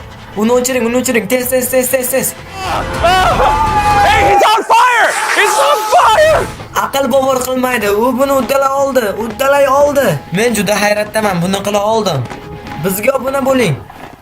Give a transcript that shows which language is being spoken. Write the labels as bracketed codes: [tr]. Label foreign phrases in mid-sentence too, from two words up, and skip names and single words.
[uz] Uni o'chiring. Tez. [en] Hey, he's on fire! It's on fire! [uz] Aql bovar qilmaydi. U buni uddalay oldi. Men juda hayratdaman. Buni qila oldim. Bizga obuna bo'ling.